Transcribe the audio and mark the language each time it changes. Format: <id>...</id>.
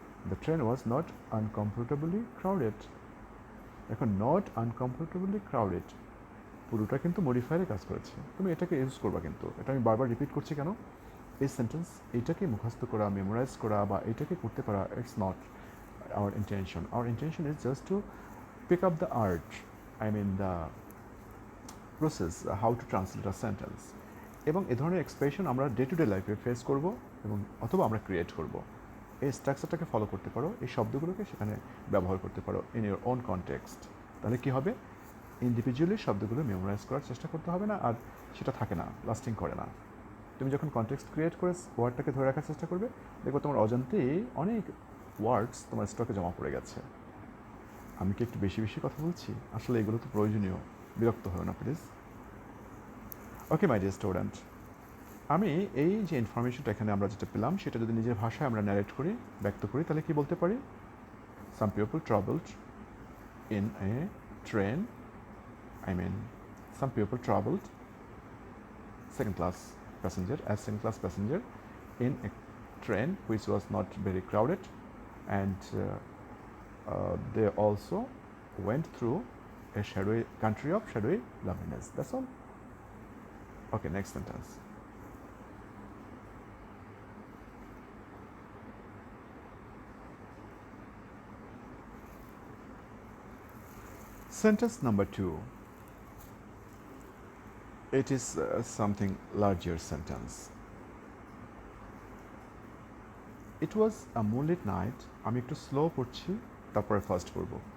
<en>The train was not uncomfortably crowded.</en> <bn>এখন</bn> <en>not uncomfortably crowded</en> <bn>পুরোটা কিন্তু মডিফায়ারে কাজ করেছে. তুমি এটাকে ইউজ করবা, কিন্তু এটা আমি বারবার রিপিট করছি কেন, এই সেন্টেন্স এইটাকে মুখস্থ করা, মেমোরাইজ করা বা এটাকে করতে পারা,</bn> <en>It's not our intention. Our intention is just to pick up the art, the process, how to translate a sentence.</en> <bn>এবং এ ধরনের এক্সপ্রেশন আমরা ডে টু ডে লাইফে ফেস করব এবং অথবা আমরা ক্রিয়েট করব. এই স্ট্রাকচারটাকে ফলো করতে পারো, এই শব্দগুলোকে সেখানে ব্যবহার করতে পারো</bn> <en>In your own context.</en> <bn>তাহলে কী হবে, ইন্ডিভিজুয়ালি শব্দগুলো মেমোরাইজ করার চেষ্টা করতে হবে না, আর সেটা থাকে না, লাস্টিং করে না. তুমি যখন কনটেক্সট ক্রিয়েট করে ওয়ার্ডটাকে ধরে রাখার চেষ্টা করবে, দেখো তোমার অজান্তেই অনেক ওয়ার্ডস তোমার স্টকে জমা পড়ে গেছে. আমি কি একটু বেশি বেশি কথা বলছি? আসলে এগুলো তো প্রয়োজনীয়, বিরক্ত হয় না please.</bn> <en>okay my dear student,</en> <bn>আমি এই যে ইনফরমেশনটা এখানে আমরা যেটা পেলাম সেটা যদি নিজের ভাষায় আমরা ন্যারেট করি, ব্যক্ত করি, তাহলে কি বলতে পারি?</bn> <en>Some people traveled in a train, some people traveled second class passenger in a train which was not very crowded, and they also went through a country of shadowy loveliness. That's all. Okay, next sentence. Sentence number 2. It is something larger sentence. It was a moonlit night.</en> <bn>আমি একটু slow পড়ছি, তারপরে first পড়ব.</bn>